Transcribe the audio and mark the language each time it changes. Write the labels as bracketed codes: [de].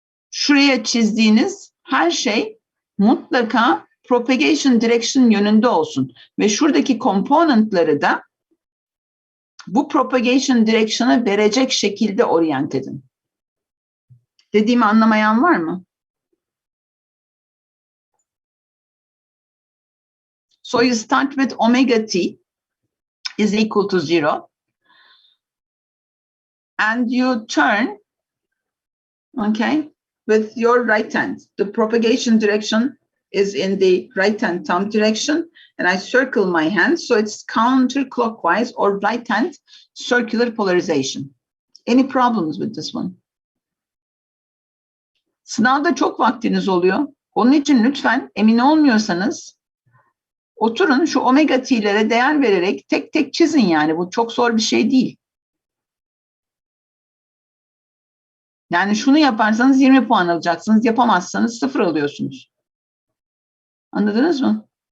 [tr] Şuraya çizdiğiniz her şey mutlaka propagation direction yönünde olsun. Ve şuradaki componentları da bu propagation direction'a verecek şekilde orient edin. Dediğimi anlamayan var mı? [en] So you start with omega t is equal to 0 and you turn, okay, with your right hand. The propagation direction is in the right hand thumb direction, and I circle my hand, so it's counterclockwise or right hand circular polarization. Any problems with this one? [tr] Sınavda çok vaktiniz oluyor. Onun için lütfen emin olmuyorsanız oturun, şu omega t'lere değer vererek tek tek çizin yani. Bu çok zor bir şey değil. Yani şunu yaparsanız 20 puan alacaksınız. Yapamazsanız 0 alıyorsunuz. Anladınız mı?